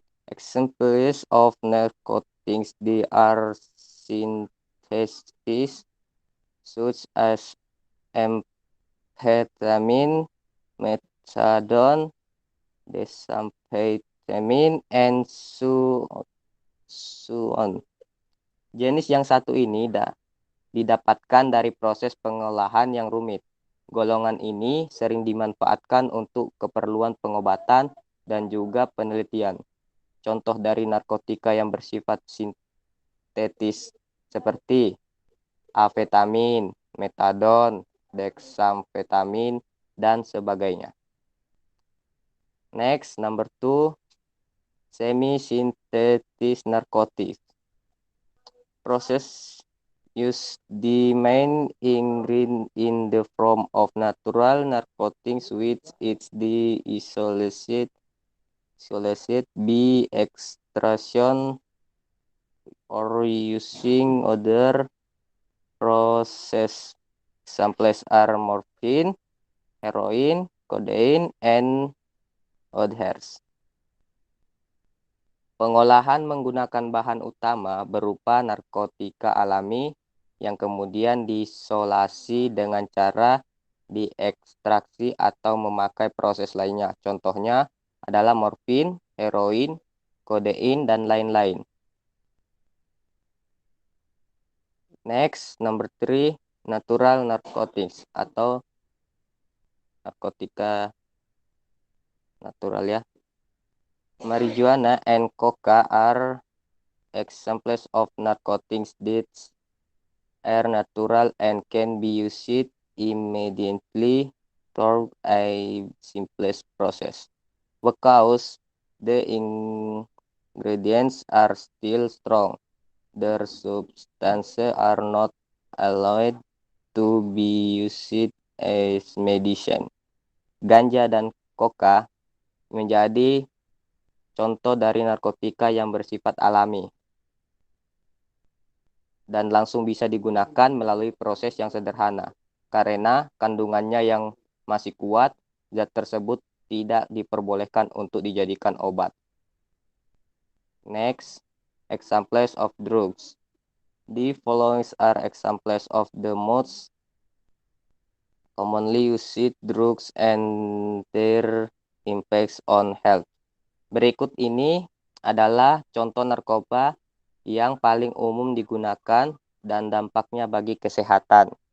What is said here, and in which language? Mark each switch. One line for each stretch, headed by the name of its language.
English: Examples of narcotics they are synthesis such as amphetamine, methadone, desamphetamine, and so on.
Indonesian: Jenis yang satu ini didapatkan dari proses pengolahan yang rumit. Golongan ini sering dimanfaatkan untuk keperluan pengobatan dan juga penelitian. Contoh dari narkotika yang bersifat sintetis seperti amfetamin, metadon, dexamfetamin, dan sebagainya.
English: Next, number 2, semi-synthetic narcotics. Process use the main ingredient in the form of natural narcotics which is the isolated be extraction or using other process. Examples are morphine, heroin, codeine, and others.
Indonesian: Pengolahan menggunakan bahan utama berupa narkotika alami yang kemudian diisolasi dengan cara diekstraksi atau memakai proses lainnya. Contohnya adalah morfin, heroin, kodein, dan lain-lain.
English: Next, number 3, natural narcotics
Indonesian: atau narkotika natural ya.
English: Marijuana and coca are examples of narcotics that are natural and can be used immediately through a simplest process. Because the ingredients are still strong, their substances are not allowed to be used as medicine.
Indonesian: Ganja dan coca menjadi contoh dari narkotika yang bersifat alami dan langsung bisa digunakan melalui proses yang sederhana. Karena kandungannya yang masih kuat, zat tersebut tidak diperbolehkan untuk dijadikan obat.
English: Next, examples of drugs. The following are examples of the most commonly used drugs and their impacts on health.
Indonesian: Berikut ini adalah contoh narkoba yang paling umum digunakan dan dampaknya bagi kesehatan.